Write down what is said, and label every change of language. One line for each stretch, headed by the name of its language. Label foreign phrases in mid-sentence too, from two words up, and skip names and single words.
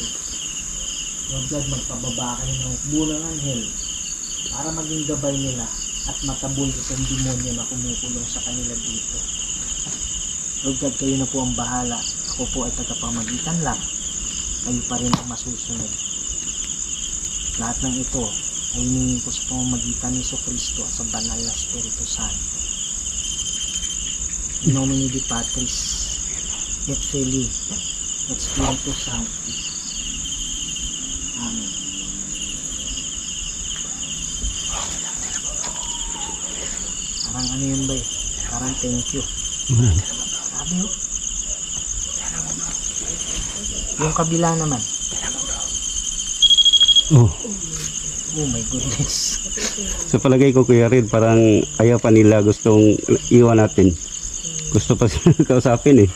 English: Lord God,
Filipino: magpababa kayo ng hukbo ng anghel para maging gabay nila at matabol isang demonyo na kumukulong sa kanila dito.
English: Lord God,
Filipino: kayo na po ang bahala. Ako po ay tagapamagitan lang. Kayo pa rin ang masusunod. Lahat ng ito ay hinihingi ko sa pamamagitan ni Jesucristo at sa banal na Espiritu Santo.
Latin: In nomine Dei Patris et Filii et Spiritus Sancti.
Filipino: Amen. Parang ano yun ba eh? Parang
English: thank you.
Filipino: Sabi oh. Yung kabila naman. Oh.
English: Oh my goodness.
Filipino: So palagay ko Kuya Red, parang ayaw pa nila, gustong iwan natin. Gusto pa sila kausapin eh.